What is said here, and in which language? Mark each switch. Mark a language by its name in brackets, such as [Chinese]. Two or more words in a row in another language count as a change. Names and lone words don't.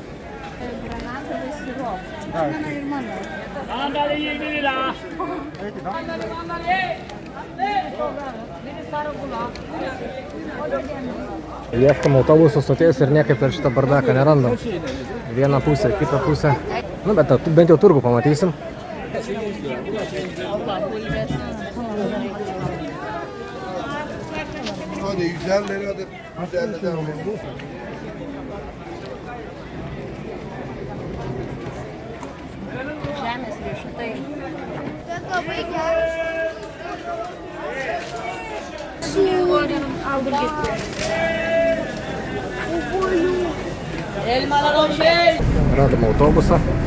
[Lithuanian] Granatų sirupų. Mano ir mano. Ieškom autobusų stoties ir niekaip per šitą bardaką nerandam. Vieną pusę, kitą pusę. Nu, bet bent jau turgų pamatysim. [Turkish] Hadi 150 liradır. 150 liradır. [Lithuanian] Žemės riešutai. Bet labai geras. Radom autobusą.